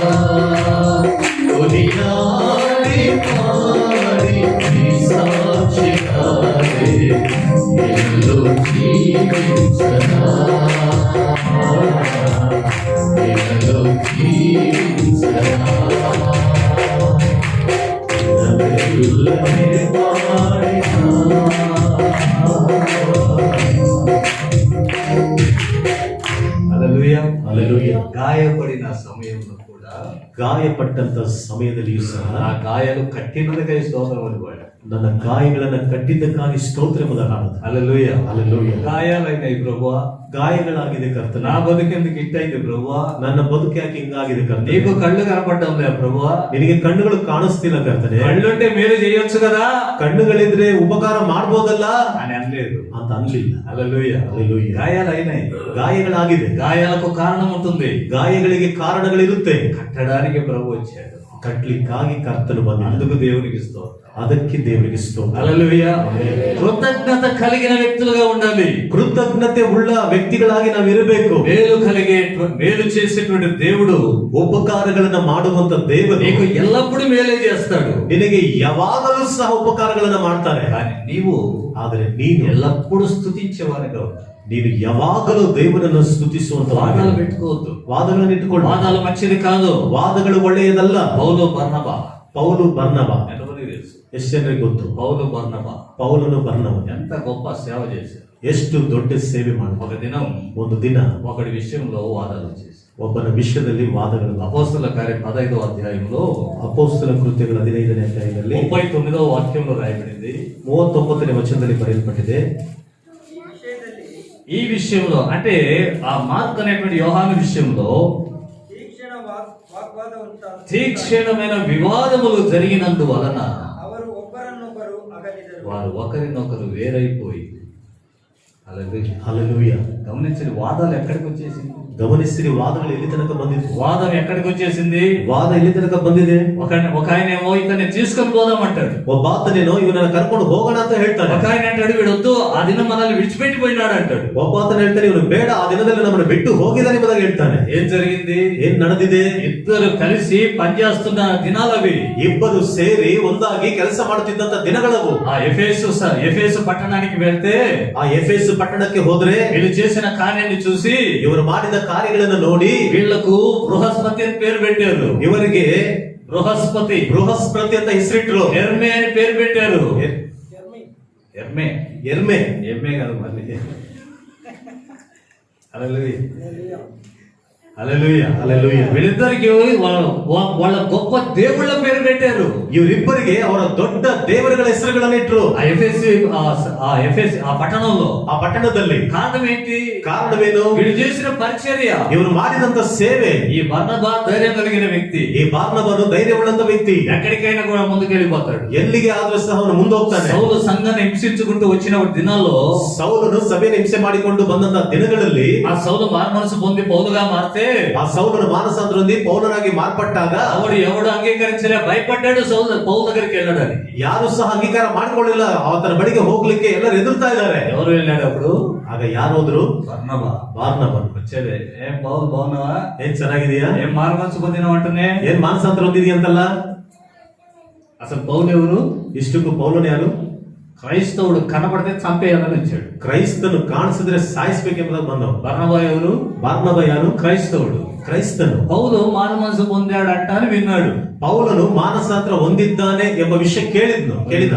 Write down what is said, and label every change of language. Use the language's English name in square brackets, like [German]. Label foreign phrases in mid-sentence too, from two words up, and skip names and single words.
[Telugu] కొనియాడి పాడి నీ సాక్షిగానే ఎల్లో జీవించనా, ఎల్లో జీవించనా. దినమెల్లనే పాడిన హల్లెలూయా. హల్లెలూయా. గాయపడిన సమయంలో కూడా, [Kannada] ಗಾಯಪಟ್ಟಂತ ಸಮಯದಲ್ಲಿಯೂ ಸಹ [Telugu] ఆ గాయాలు కట్టినదిగా స్తోత్రం అని వాడు. [Kannada] ನನ್ನ ಗಾಯಗಳನ್ನ ಕಟ್ಟಿದ್ದಕ್ಕಾಗಿ ಸ್ತೋತ್ರಮದ ಹಾಡದು. [Telugu] హల్లెలూయా. హల్లెలూయా. గాయాలైనాయి ప్రభువా, [Kannada] ಗಾಯಗಳಾಗಿದೆ ಕರ್ತನ. [Telugu] నా బతుకెందుకు ఇట్టయింది ప్రభువా, [Kannada] ನನ್ನ ಬದುಕು ಯಾಕೆ ಹಿಂಗಾಗಿದೆ ಕರ್ತನೆ? [Telugu] నీకు కళ్ళు కనపడటం లే ప్రభువా, [Kannada] ನಿನಗೆ ಕಣ್ಣುಗಳು ಕಾಣಿಸ್ತಿಲ್ಲ ಕರ್ತನೆ. [Telugu] కళ్ళుంటే మేలు చేయొచ్చు కదా [Kannada] ಕಣ್ಣುಗಳಿದ್ರೆ ಉಪಕಾರ ಮಾಡ್ಬೋದಲ್ಲ [Telugu] అని అనలేదు. [Kannada] ಅಂತ ಅನ್ಲಿಲ್ಲ. [Telugu] హల్లెలూయా. హల్లెలూయా. గాయాలైనాయి. [Kannada] ಗಾಯಗಳಾಗಿದೆ. [Telugu] గాయాలకు కారణం ఉంటుంది. [Kannada] ಗಾಯಗಳಿಗೆ ಕಾರಣಗಳಿರುತ್ತೆ. [Telugu] కట్టడానికి ప్రభు వచ్చాడు. [Kannada] ಕಟ್ಲಿಕ್ಕಾಗಿ ಕರ್ತನು ಬಂದ. [Telugu] అందుకు దేవునికి స్తోత్రం. [Kannada] ಅದಕ್ಕೆ ದೇವರಿಗೆ ಸ್ತೋತ್ರ. [Telugu] హల్లెలూయా. కృతజ్ఞత కలిగిన వ్యక్తులుగా ఉండాలి. [Kannada] ಕೃತಜ್ಞತೆ ಉಳ್ಳ ವ್ಯಕ್ತಿಗಳಾಗಿ ನಾವು ಇರಬೇಕು. [Telugu] మేలు చేసేటువంటి దేవుడు, [Kannada] ಉಪಕಾರಗಳನ್ನ ಮಾಡುವಂತ ದೇವರು [Telugu] నీకు ఎల్లప్పుడూ మేలే చేస్తాడు. [Kannada] ನಿನಗೆ ಯಾವಾಗಲೂ ಸಹ ಉಪಕಾರಗಳನ್ನ ಮಾಡ್ತಾರೆ. [Telugu] కానీ నీవు [Kannada] ಆದರೆ ನೀನು [Telugu] ఎల్లప్పుడూ స్తుతించేవారుగా ఉండాలి. [Kannada] ನೀನು ಯಾವಾಗಲೂ ದೇವರನ್ನು ಸ್ತುತಿಸುವಂತ [Telugu] వాదాలు పెట్టుకోవద్దు. [Kannada] ವಾದಗಳನ್ನು ಇಟ್ಟುಕೊಳ್ಳು. [Telugu] వాదాలు మంచిది కాదు. [Kannada] ವಾದಗಳು ಒಳ್ಳೆಯದಲ್ಲ. [Telugu] పౌలు బర్నబా, [Kannada] ಪೌಲು ಬರ್ನಬ. [Telugu] ఎంతమందికి తెలుసు? [Kannada] ಎಷ್ಟು ಜನರಿಗೆ ಗೊತ್ತು? [Telugu] పౌలు బర్నబ [Kannada] ಪೌಲನು ಬರ್ನಬ [Telugu] ఎంత గొప్ప సేవ చేశారు. [Kannada] ಎಷ್ಟು ದೊಡ್ಡ ಸೇವೆ ಮಾಡ. [Telugu] ఒక దినం [Kannada] ಒಂದು ದಿನ [Telugu] ఒకడి విషయంలో వాదాలు చేశారు. [Kannada] ಒಬ್ಬನ ವಿಷಯದಲ್ಲಿ ವಾದಗಳು. [Telugu] అపోస్తల కార్యం 15వ అధ్యాయంలో [Kannada] ಅಪೊಸ್ತಲ ಕೃತ್ಯಗಳ 15ನೇ ಅಧ್ಯಾಯದಲ್ಲಿ [Telugu] 39వ వాక్యంలో రాయబడింది. [Kannada] 39ನೇ ವಚನದಲ್ಲಿ ಬರೆಯಲ್ಪಟ್ಟಿದೆ. [Telugu] ఈ విషయದಲ್ಲಿ ఈ విషయంలో అంటే ఆ మార్క్ అనేటువంటి యోహాను విషయంలో తీక్షణమైన వివాదములు జరిగినందువలన [Kannada] ಅವರು ಒಬ್ಬರನ್ನೊಬ್ಬರು ಅಗಲಿದರು. [Telugu] వారు ఒకరినొకరు వేరైపోయి. హల్లెలూయా. గమనించండి, వాదాలు ఎక్కడికి వచ్చేసింది? [Kannada] ಗಮನಿಸಿರಿ, ವಾದಗಳು ಎಲ್ಲಿ ತನಕ ಬಂದಿದೆ? [Telugu] వాదం ఎక్కడికి వచ్చేసింది? [Kannada] ವಾದ ಎಲ್ಲಿ ತನಕ ಬಂದಿದೆ? [Telugu] ఒక ఆయన ఏమో ఇతన్ని తీసుకొని పోదామంటాడు, [Kannada] ಒಬ್ಬ ಆತನೇನೋ ಇವನನ್ನ ಕರ್ಕೊಂಡು ಹೋಗೋಣ ಅಂತ ಹೇಳ್ತಾನೆ. [Telugu] ఒక ఆయన అంటాడు వీడొద్దు, ఆ దినం మనల్ని విడిచిపెట్టిపోయినాడు అంటాడు. [Kannada] ಒಬ್ಬ ಆತನ ಹೇಳ್ತಾನೆ ಇವನು ಬೇಡ, ಆ ದಿನದಲ್ಲಿ ನಮ್ಮನ್ನು ಬಿಟ್ಟು ಹೋಗಿದ್ದಾನೆ ಎಂಬುದಾಗಿ ಹೇಳ್ತಾನೆ. [Telugu] ఏం జరిగింది? [Kannada] ಏನ್ ನಡೆದಿದೆ? [Telugu] ఇద్దరు కలిసి పనిచేస్తున్న దినాలు అవి. [Kannada] ಇಬ್ಬರು ಸೇರಿ ಒಂದಾಗಿ ಕೆಲಸ ಮಾಡುತ್ತಿದ್ದಂತ ದಿನಗಳವು. [Telugu] ఆ ఎఫెసు పట్టణానికి వెళ్తే [Kannada] ಆ ಎಫೆಸು ಪಟ್ಟಣಕ್ಕೆ ಹೋದ್ರೆ [Telugu] వీళ్ళు చేసిన కార్యాన్ని చూసి [Kannada] ಇವರು ಮಾಡಿದ ಕಾರ್ಯಗಳನ್ನು ನೋಡಿ [Telugu] వీళ్లకు బృహస్పతి అని పేరు పెట్టారు. [Kannada] ಇವರಿಗೆ బృహస్పతి ಅಂತ ಹೆಸರಿಟ್ರು. [Telugu] ఎర్మే అని పేరు పెట్టారు. ఎర్మే [Kannada] ಎರ್ಮೆ [Telugu] ఎర్మే కాదు మళ్ళీ. హల్లెలూయా. హల్లెలూయా. వీళ్ళిద్దరికి వాళ్ళ గొప్ప దేవుళ్ళ పేరు పెట్టారు. [Kannada] ಇವರಿಬ್ಬರಿಗೆ ಅವರ ದೊಡ್ಡ ದೇವರುಗಳ ಹೆಸರುಗಳನ್ನು ಇಟ್ರು. [Telugu] ఆ పట్టణంలో, [Kannada] ಆ ಪಟ್ಟಣದಲ್ಲಿ. [Telugu] కారణం ఏంటి? [Kannada] ಕಾರಣವೇನು? [Telugu] వీళ్ళు చేసిన పరిచర్య, [Kannada] ಇವರು ಮಾಡಿದಂತ ಸೇವೆ. [Telugu] ఈ బర్నబా ధైర్యం కలిగిన వ్యక్తి. [Kannada] ಈ ಬಾರ್ನಬನು ಧೈರ್ಯವುಳ್ಳಂತ ವ್ಯಕ್ತಿ. [Telugu] ఎక్కడికైనా కూడా ముందుకెళ్ళిపోతాడు. [Kannada] ಎಲ್ಲಿಗೆ ಆದ್ರೂ ಸಹ ಅವನು ಮುಂದೆ ಹೋಗ್ತಾನೆ. [Telugu] సౌలు సంఘాన్ని హింసించుకుంటూ వచ్చిన దినాల్లో, [Kannada] ಸೌಲನು ಸಭೆಯನ್ನು ಹಿಂಸೆ ಮಾಡಿಕೊಂಡು ಬಂದಂತ ದಿನಗಳಲ್ಲಿ [Telugu] ఆ సౌలు మారుమనసు పొంది పౌలుగా మారితే, [Kannada] ಆ ಸೌಲನು ಮಾನಸಾಂತರ ಹೊಂದಿ ಪೌಲನಾಗಿ ಮಾರ್ಪಟ್ಟಾಗ [Telugu] ఎవడు అంగీకరించలే, భయపడ్డాడు పౌలు దగ్గరికి వెళ్ళడానికి. [Kannada] ಯಾರು ಸಹ ಅಂಗೀಕಾರ ಮಾಡ್ಕೊಳ್ಳಿಲ್ಲ. ಆತನ ಬಳಿಗೆ ಹೋಗ್ಲಿಕ್ಕೆ ಎಲ್ಲರೂ ಎದುರ್ತಾ ಇದ್ದಾರೆ. [Telugu] ఎవరు వెళ్ళాడు అప్పుడు? [Kannada] ಆಗ ಯಾರು ಹೋದ್ರು? ಬಾರ್ನಬನು [Telugu] వచ్చేదే. ఏం పౌలు బాగున్నావా? [Kannada] ಏನ್ ಚೆನ್ನಾಗಿದೆಯಾ? [Telugu] ఏం మారుమనసు పొందినావు అంటనే? [Kannada] ಏನ್ ಮಾನಸಾಂತರ ಹೊಂದಿದೀಯ ಅಂತಲ್ಲ. [Telugu] అసలు పౌలు ఎవరు? [Kannada] ಇಷ್ಟಕ್ಕೂ ಪೌಲನು ಯಾರು? [Telugu] క్రైస్తవుడు కనపడితే చంపేయాలని వచ్చాడు. [Kannada] ಕ್ರೈಸ್ತನು ಕಾಣಿಸಿದ್ರೆ ಸಾಯಿಸ್ಬೇಕೆಂಬುದಾಗಿ ಬಂದವ. [Telugu] బర్నబా ఎవరు? [Kannada] ಬಾರ್ನಬ ಯಾರು? [Telugu] క్రైస్తవుడు. [Kannada] ಕ್ರೈಸ್ತನು. [Telugu] పౌలు మారుమనసు పొందాడంట అని విన్నాడు. [Kannada] ಪೌಲನು ಮಾನಸಾಂತರ ಹೊಂದಿದ್ದಾನೆ ಎಂಬ ವಿಷಯ ಕೇಳಿದ.